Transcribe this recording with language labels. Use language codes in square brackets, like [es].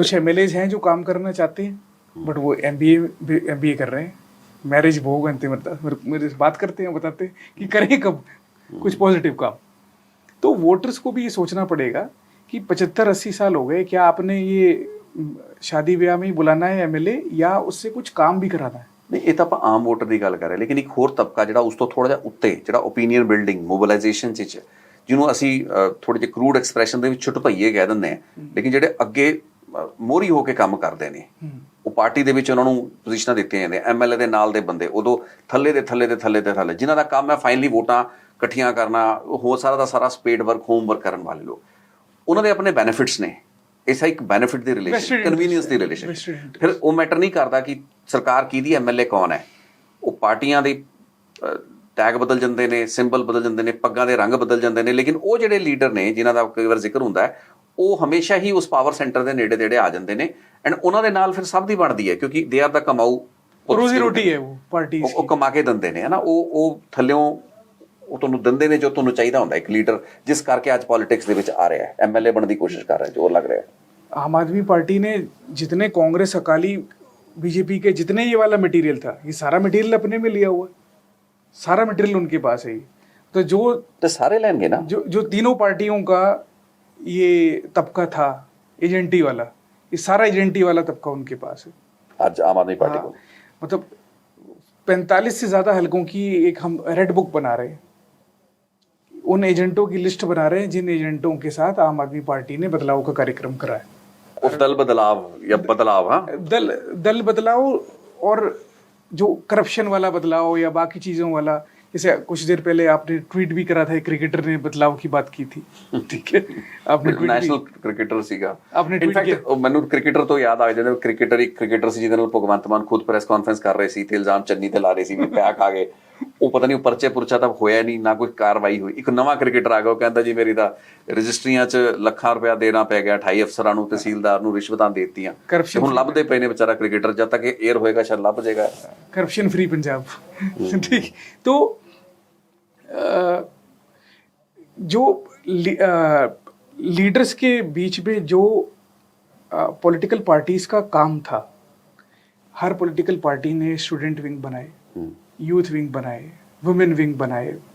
[hi] कुछ एमएलए हैं जो काम करना चाहते हैं बट वो एमबीए कर रहे हैं, मैरिज भोग अंतिम अरदास मेरे से बात करते हैं, बताते हैं कि करें कब कुछ पॉजिटिव काम। तो वोटर्स को भी ये सोचना पड़ेगा कि 75-80 साल हो गए, क्या आपने ये शादी ब्याह में ही बुलाना है एमएलए या उससे कुछ काम भी कराना है? [pa] ਨਹੀਂ ਇਹ ਤਾਂ ਆਪਾਂ ਆਮ ਵੋਟਰ ਦੀ ਗੱਲ ਕਰ ਰਹੇ ਲੇਕਿਨ ਇੱਕ ਹੋਰ ਤਬਕਾ ਜਿਹੜਾ ਉਸ ਤੋਂ ਥੋੜਾ ਜਿਹਾ ਉੱਤੇ ਜਿਹੜਾ ਓਪੀਨੀਅਨ ਬਿਲਡਿੰਗ ਮੋਬਿਲਾਈਜੇਸ਼ਨ ਚ ਜਿਹਨੂੰ ਅਸੀਂ ਥੋੜੇ ਜਿਹੇ ਕਰੂਡ ਐਕਸਪ੍ਰੈਸ਼ਨ ਦੇ ਵਿੱਚ ਛੁਟਭਈਏ ਕਹਿ ਦਿੰਦੇ ਆ, ਲੇਕਿਨ ਜਿਹੜੇ ਅੱਗੇ ਮੋਹਰੀ ਹੋ ਕੇ ਕੰਮ ਕਰਦੇ ਨੇ ਉਹ ਪਾਰਟੀ ਦੇ ਵਿੱਚ ਉਹਨਾਂ ਨੂੰ ਪੋਜੀਸ਼ਨਾਂ ਦਿੱਤੀਆਂ ਜਾਂਦੀਆਂ, ਐਮਐਲਏ ਦੇ ਨਾਲ ਦੇ ਬੰਦੇ ਉਦੋਂ ਥੱਲੇ ਦੇ ਥੱਲੇ ਜਿਨ੍ਹਾਂ ਦਾ ਕੰਮ ਹੈ ਫਾਈਨਲੀ ਵੋਟਾਂ ਇਕੱਠੀਆਂ ਕਰਨਾ, ਹੋ ਸਾਰਾ ਦਾ ਸਾਰਾ ਸਪੇਡ ਵਰਕ ਹੋਮ ਵਰਕ ਕਰਨ ਵਾਲੇ ਲੋਕ, ਉਹਨਾਂ ਦੇ ਆਪਣੇ ਬੈਨੀਫਿਟਸ ਨੇ। ऐसा एक बेनिफिट ਦੀ ਰਿਲੇਸ਼ਨ, ਕਨਵੀਨੀਅੰਸ ਦੀ ਰਿਲੇਸ਼ਨ, ਫਿਰ ਉਹ ਮੈਟਰ ਨਹੀਂ ਕਰਦਾ ਕਿ ਸਰਕਾਰ ਕਿਹਦੀ ਐਮਐਲਏ ਕੌਣ ਹੈ। ਉਹ ਪਾਰਟੀਆਂ ਦੇ ਟੈਗ ਬਦਲ ਜਾਂਦੇ ਨੇ, ਸਿੰਬਲ ਬਦਲ ਜਾਂਦੇ ਨੇ, ਪੱਗਾਂ ਦੇ ਰੰਗ ਬਦਲ ਜਾਂਦੇ ਨੇ, ਲੇਕਿਨ ਉਹ ਜਿਹੜੇ ਲੀਡਰ ਨੇ ਜਿਨ੍ਹਾਂ ਦਾ ਕਈ ਵਾਰ ਜ਼ਿਕਰ ਹੁੰਦਾ ਹੈ ਉਹ ਹਮੇਸ਼ਾ ਹੀ ਉਸ ਪਾਵਰ ਸੈਂਟਰ ਦੇ ਨੇੜੇ ਆ ਜਾਂਦੇ ਨੇ ਐਂਡ ਉਹਨਾਂ ਦੇ ਨਾਲ ਫਿਰ ਸਭ ਦੀ ਬਣਦੀ ਹੈ ਕਿਉਂਕਿ ਦੇ ਆਰ ਦਾ ਕਮਾਊ ਰੋਜ਼ੀ ਰੋਟੀ ਹੈ ਉਹ ਪਾਰਟੀ, ਉਹ ਕਮਾ ਕੇ ਦਿੰਦੇ ਨੇ, ਹੈ ਨਾ। ਉਹ ਥੱਲਿਓਂ ਉਹ ਤੁਹਾਨੂੰ ਦਿੰਦੇ ਨੇ ਜੋ ਤੁਹਾਨੂੰ ਚਾਹੀਦਾ ਹੁੰਦਾ ਇੱਕ ਲੀਡਰ, ਜਿਸ ਕਰਕੇ ਅੱਜ ਪੋਲਿਟਿਕਸ ਦੇ ਵਿੱਚ ਆ ਰਿਹਾ ਹੈ, ਐਮਐਲਏ ਬਣਨ ਦੀ ਕੋਸ਼ਿਸ਼ ਕਰ ਰਿਹਾ, ਜੋ ਲੱਗ ਰਿਹਾ है। [hi] आम आदमी पार्टी ने जितने कांग्रेस अकाली बीजेपी के जितने ये वाला मटेरियल था, ये सारा मटेरियल अपने में लिया हुआ है, सारा मटेरियल उनके पास है। तो जो तो सारे लेंगे ना, जो तीनों पार्टियों का ये तबका था एजेंटी वाला, ये सारा एजेंटी वाला तबका उनके पास है आज आम आदमी पार्टी को। मतलब 45 से ज्यादा हलकों की एक हम रेड बुक बना रहे हैं, उन एजेंटों की लिस्ट बना रहे हैं जिन एजेंटों के साथ आम आदमी पार्टी ने बदलाव का कार्यक्रम करा है। उस दल बदलाव या बदलाव, हाँ, दल बदलाव और जो करप्शन वाला बदलाव या बाकी चीजों वाला, जैसे कुछ देर पहले आपने ट्वीट भी करा था, एक क्रिकेटर ने बदलाव की बात की थी, ठीक है, आपने [pa] ਨੈਸ਼ਨਲ ਕ੍ਰਿਕਟਰ ਸੀਗਾ, [hi] आपने ट्वीट किया। [pa] ਇਨਫੈਕਟ ਮੈਨੂੰ ਕ੍ਰਿਕਟਰ ਤੋਂ ਯਾਦ ਆ ਜਾਂਦਾ, ਕ੍ਰਿਕਟਰ ਸੀ ਜਿਹਦੇ ਨਾਲ ਭਗਵੰਤ ਮਾਨ ਖੁਦ ਪ੍ਰੈਸ ਕਾਨਫਰੰਸ ਕਰ ਰਹੇ ਸੀ ਤੇ ਇਲਜ਼ਾਮ ਚੰਨੀ ਤੇ ਲਾ ਰਹੇ ਸੀ ਵੀ ਪਿਆ ਖਾ ਗਏ। ਉਹ ਪਤਾ ਨਹੀਂ ਪਰਚੇ ਪੁਰਚਾ ਤਾਂ ਹੋਇਆ ਨਹੀਂ, ਨਾ ਕੋਈ ਕਾਰਵਾਈ ਹੋਈ। ਇੱਕ ਨਵਾਂ ਕ੍ਰਿਕਟਰ ਆ ਗਿਆ, ਉਹ ਕਹਿੰਦਾ ਜੀ ਮੇਰੀ ਤਾਂ ਰਜਿਸਟਰੀਆਂ 'ਚ ਲੱਖਾਂ ਰੁਪਇਆ ਦੇਣਾ ਪੈ ਗਿਆ, 28 ਅਫਸਰਾਂ ਨੂੰ, ਤਹਿਸੀਲਦਾਰ ਨੂੰ ਰਿਸ਼ਵਤਾਂ ਦੇ ਦਿੱਤੀਆਂ। ਹੁਣ ਲੱਭਦੇ ਪਏ ਨੇ ਵਿਚਾਰਾ ਕ੍ਰਿਕਟਰ, ਜਦ ਤੱਕ ਏਅਰ ਹੋਏਗਾ ਸ਼ਾਇਦ ਲੱਭ ਜਾਏਗਾ। [hi] करप्शन फ्री पंजाब ठीक। तो जो लीडर्स के बीच में जो पॉलिटिकल पार्टीज का काम था, हर पॉलिटिकल पार्टी ने स्टूडेंट विंग बनाए, यूथ विंग बनाए, वुमेन विंग बनाए,